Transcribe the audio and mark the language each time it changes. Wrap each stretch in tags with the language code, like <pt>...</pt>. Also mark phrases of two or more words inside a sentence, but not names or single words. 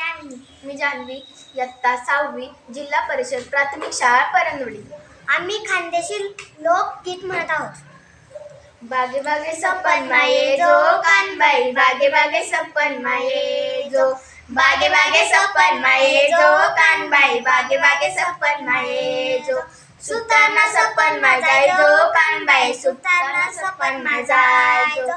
<mr>मी जान्हवी, इयत्ता 6वी, जिल्हा परिषद प्राथमिक शाळा परंदवडी. आम्ही खानदेशी लोकगीत म्हणत आहोत.</mr> <ahr>बागे बागे सपन माये जो कानबाई, बागे बागे सपन माये जो, बागे बागे सपन माये जो कानबाई, बागे बागे सपन माये जो. सुताना सपन माझाय जो कानबाई, सुताना सपन माझाय जो.</ahr>